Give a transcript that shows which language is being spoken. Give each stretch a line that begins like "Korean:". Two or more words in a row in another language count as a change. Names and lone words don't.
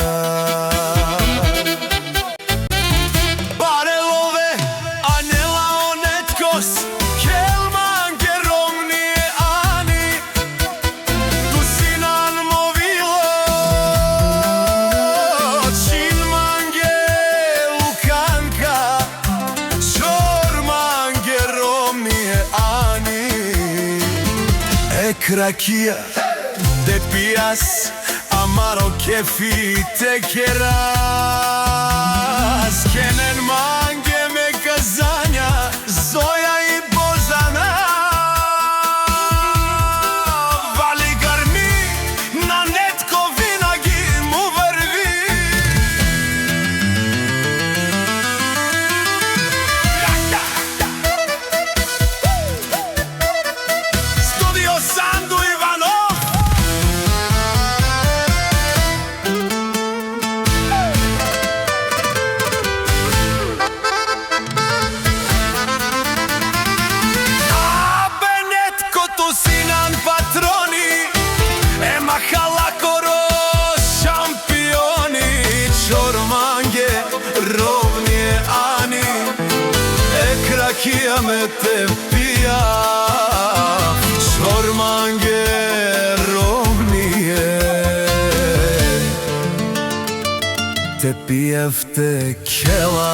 Romany: Барелове, Анела Онеткос, Келманге, Ромније, Ани, Тусинан Мовило, Чинманге, Луканка, Чорманге, Ромније, Ани. Кракија, те пијас, амаро кефи те керас. Кенен манге ме казања, Зоја и Божана. Вали гарми,
Bulgarian: на Нетко винаги му врви. Студио Санду Иванов.
Romany: Абе Нетко Тусинан патрони, ема халакоро шампиони. Чорманге, Ромније, Ани, кракија ме те пија. Чорманге, Ромније, те пиев текела.